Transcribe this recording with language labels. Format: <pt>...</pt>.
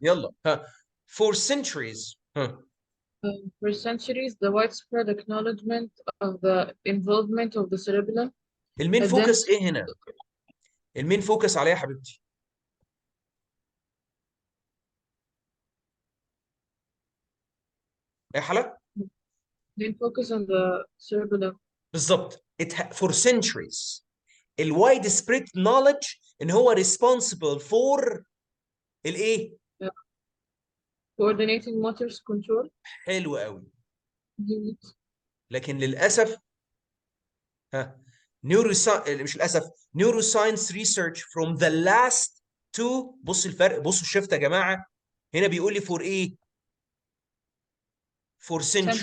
<ar>يلا ها</ar> <en>for centuries.</en> <ar>ها</ar> <en>For centuries, the widespread acknowledgement of the involvement of the cerebellum</en> <ar>المين فوكس</ar> <en>identified</en> <ar>إيه هنا؟ المين فوكس عليها يا حبيبتي؟ إيه حلا؟</ar> <en>they focus on the cerebellum.</en> <ar>بالظبط.</ar> <en>for centuries</en> <ar>الوايد سبريد نوليدج إن هو</ar> <en>responsible for</en> <ar>الإيه؟</ar> <en>Coordinating motors control</en> <ar>حلو قوي.</ar> <en>unit.</en> <ar>لكن للأسف ها مش للأسف</ar> <en>neuroscience research from the last two.</en> <ar>بص الفرق، بصوا الشفت يا جماعة. هنا بيقول لي for إيه؟</ar> <en>for centuries.</en>